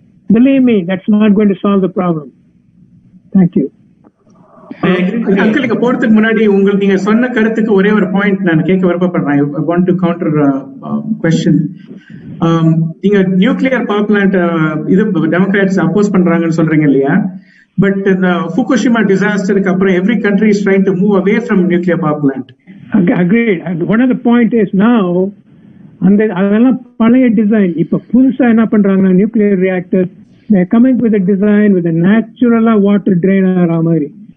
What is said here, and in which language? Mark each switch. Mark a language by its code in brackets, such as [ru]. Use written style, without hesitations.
[en] Believe me, that's not going to solve the problem. Thank you. [ta] Uncle, இங்க போறதுக்கு முன்னாடி நீங்க சொன்ன கருத்துக்கு ஒரே ஒரு பாயிண்ட் நான் கேட்க விருப்பப்படுறேன். [en] I want to counter question. [ta] நீங்க நியூக்ளியர் பவர் பிளான்ட் இது டெமோக்ராட்ஸ் அப்போஸ் பண்றாங்கன்னு சொல்றீங்க இல்லையா? பட் இந்த ஃபுகுஷிமா டிசாஸ்டருக்கு அப்புறம் [en] every country is trying to move away from nuclear power plant. Agreed. One of the point is now [ta] அதெல்லாம் பழைய டிசைன். இப்ப புதுசா என்ன பண்றாங்க, nuclear reactor, [en] they are coming with a design with a natural water drain [ta] ஆகிற மாதிரி.